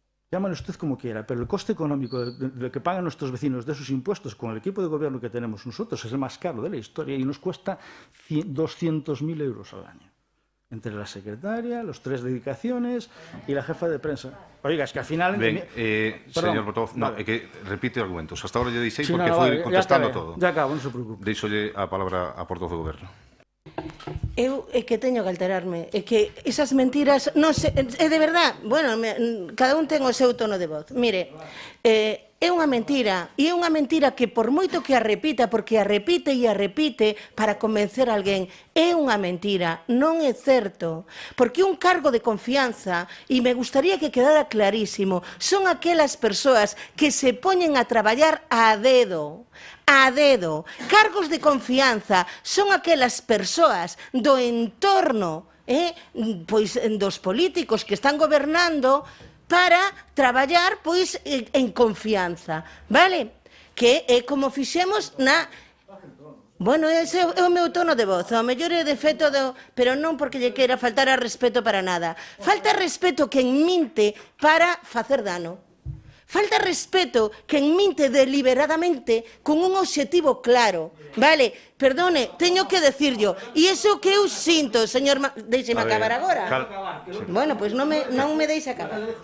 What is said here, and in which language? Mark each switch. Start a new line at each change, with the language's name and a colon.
Spanish: Llámalo usted como quiera, pero el coste económico de lo que pagan nuestros vecinos de sus impuestos con el equipo de gobierno que tenemos nosotros es el más caro de la historia y nos cuesta 200.000 euros al año. Entre la secretaria, los 3 dedicaciones y la jefa de prensa. Oiga, es que al final...
Galician: señor portavoz, no, é que repite argumentos. Hasta ahora lle deixei sí, porque foi contestando todo.
Spanish: Ya acabo,
Galician: non se preocupe. Deixolle a palabra a portavoz do goberno. Eu é que teño que alterarme, é que esas mentiras, non sei, é de verdad, bueno, cada un ten o seu tono de voz. Mire, é unha mentira, e é unha mentira que por moito que a repita, porque a repite e a repite para convencer a alguén, é unha mentira, non é certo, porque un cargo de confianza, e me gustaría que quedara clarísimo, son aquelas persoas que se poñen a traballar a dedo. Cargos de confianza son aquelas persoas do entorno, pois dos políticos que están gobernando para traballar pois en confianza, vale? Que é como fixemos na... Bueno, ese é o meu tono de voz, ao mellor é defecto pero non porque lle queira faltar a respeto para nada. Falta respeto quen minte para facer dano. Falta respeto quen minte deliberadamente con un obxectivo claro. Vale, perdone, teño que decirlo. E iso que eu sinto, señor... Deixeme acabar agora. Bueno, pois non me deixe acabar.